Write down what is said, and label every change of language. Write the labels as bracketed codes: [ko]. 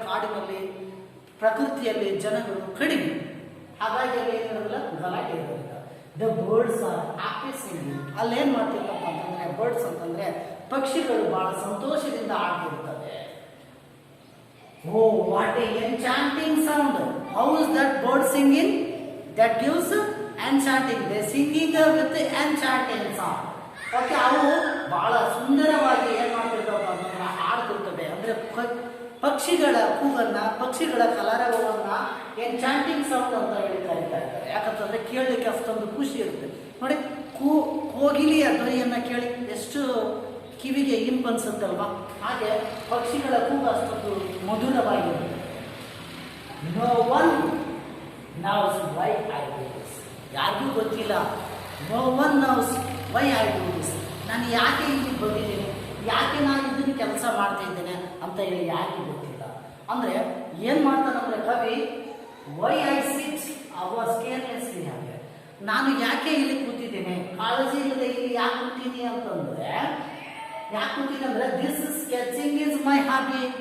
[kn] ಕಾಡಿನಲ್ಲಿ ಪ್ರಕೃತಿಯಲ್ಲಿ ಜನಗಳು ಕಡಿಮೆ. ಹಾಗಾಗಿ ಅಲ್ಲಿ ಏನಿರೋದಿಲ್ಲ, ಗಲಾಟೆ ಇರೋದಿಲ್ಲ. [en] The birds are happy singing. [kn] ಅಲ್ಲೇನ್ ಮಾಡ್ತಿರ್ತಾರಪ್ಪ ಅಂತಂದ್ರೆ ಬರ್ಡ್ಸ್ ಅಂತಂದ್ರೆ ಪಕ್ಷಿಗಳು ಬಹಳ ಸಂತೋಷದಿಂದ ಆಡ್ತಿರ್ತವೆ. [en] Oh, what a enchanting sound. How is that bird singing? That gives enchanting. They singing with enchanting sound. [kn] Okay, ಅವು ಬಹಳ ಸುಂದರವಾಗಿ ಏನ್ ಮಾಡ್ತಿರ್ತಾವ ಅಂತಂದ್ರೆ ಹಾಡ್ತಿರ್ತವೆ. ಅಂದ್ರೆ ಪಕ್ಷಿಗಳ ಕೂಗನ್ನ, ಪಕ್ಷಿಗಳ ಕಲರವನ್ನ ಎನ್ಚಾಂಟಿಂಗ್ ಸೌಂಡ್ ಅಂತ ಹೇಳಿ ಕರೀತಾ ಇದ್ದಾರೆ. ಯಾಕಂತಂದ್ರೆ ಕೇಳಲಿಕ್ಕೆ ಅಷ್ಟೊಂದು ಖುಷಿ ಇರುತ್ತೆ ನೋಡಿ. ಕೋಗಿಲಿಯ ಧ್ವನಿಯನ್ನ ಕೇಳಿ ಎಷ್ಟು ಕಿವಿಗೆ ಇಂಪು ಅನ್ಸುತ್ತಲ್ವಾ, ಹಾಗೆ ಪಕ್ಷಿಗಳ ಕೂಗು ಅಷ್ಟೊಂದು ಮಧುರವಾಗಿರುತ್ತೆ. [en] No one knows why I do this. [kn] ಯಾರಿಗೂ ಗೊತ್ತಿಲ್ಲ. [en] No one knows why I do this. [kn] ನಾನು ಯಾಕೆ ಇಲ್ಲಿ ಬಂದಿದ್ದೀನಿ, ಯಾಕೆ ನಾನು ಇದನ್ನು ಕೆಲಸ ಮಾಡ್ತಾ ಇದ್ದೇನೆ ಅಂತ ಹೇಳಿ ಯಾರಿಗೂ ಗೊತ್ತಿಲ್ಲ. ಅಂದರೆ ಏನು ಮಾಡ್ತಾನಂದ್ರೆ ಕವಿ, [en] Why I sit was carelessly. [kn] ಹಾಗೆ ನಾನು ಯಾಕೆ ಇಲ್ಲಿ ಕೂತಿದ್ದೇನೆ, ಕಾಳಜಿ ಇಲ್ಲದೆ ಇಲ್ಲಿ ಯಾಕೆ ಕೂತೀನಿ ಅಂತಂದ್ರೆ, ಯಾಕೆ ಕೂತೀನಿ ಅಂದರೆ [en] This sketching is my hobby.